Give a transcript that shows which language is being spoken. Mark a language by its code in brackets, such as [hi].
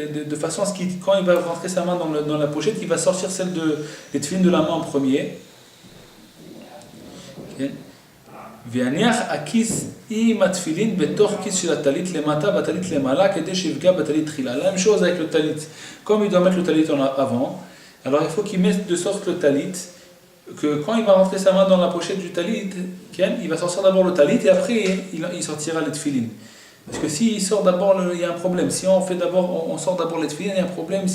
[fr] de façon à ce qu'il, quand il va rentrer sa main dans la pochette, il va sortir les tefilines de la main en premier. [he] והניח הכיס עם התפילין בתוך כיס של הטלית למטה והטלית למעלה כדי שיפגע בטלית תחילה. [fr] La même chose avec le talit. Comme il doit mettre le talit avant, alors il faut qu'il mette de sorte le talit que quand il va rentrer sa main dans la pochette du talit, il va sortir d'abord le talit et après il sortira les tefilines. Parce que s'il sort d'abord, il y a un problème. Si on sort d'abord les tefilines, il y a un problème.